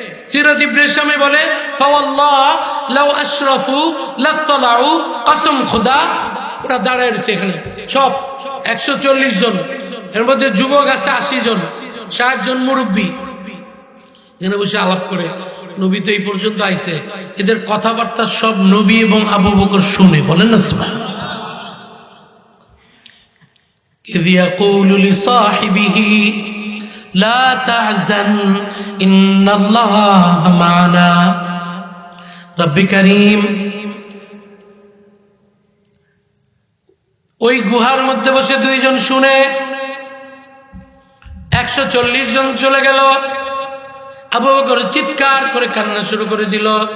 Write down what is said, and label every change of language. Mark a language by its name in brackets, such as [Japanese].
[Bangla] সিরাত ইবনে শামে বলে, [Arabic] ফাওয়াল্লাহ লাউ আশরাফু লাত্তালাউ, [Bangla] কসম খোদা ওরা দাঁড়ায় রয়েছে এখানে সব 140 জন, এর মধ্যে যুবক আছে 80 জন, 60 জন মুরব্বী, এখানে বসে আলাপ করে। নবী তো এই পর্যন্ত আইছে, এদের কথাবার্তা সব নবী এবং আবু বকর শুনে। বলেন না সুবহানাল্লাহ। [Arabic] إذ يقول لصاحبه لا تحزن إن الله معنا। رب كريم [Bangla] ওই গুহার মধ্যে বসে 2 জন শুনে 140 জন চলে গেল। আবু বকর চিৎকার করে কান্না শুরু করে দিল।